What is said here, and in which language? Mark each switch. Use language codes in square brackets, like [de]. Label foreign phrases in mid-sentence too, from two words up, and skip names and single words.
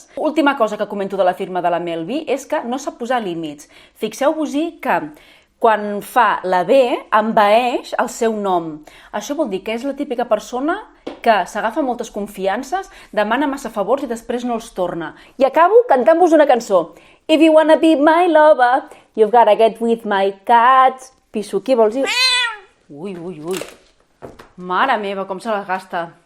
[ca] Última cosa que comento de la firma de la Mel B és que no sap posar límits. Fixeu-vos-hi que quan fa la B, envaeix el seu nom. Això vol dir que és la típica persona que s'agafa moltes confiances, demana massa favors i després no els torna. I acabo cantant-vos una cançó. [en] If you wanna be my lover, you've gotta get with my cats. [ca] Pisso, qui vols dir? Ui. Mare meva, com se les gasta.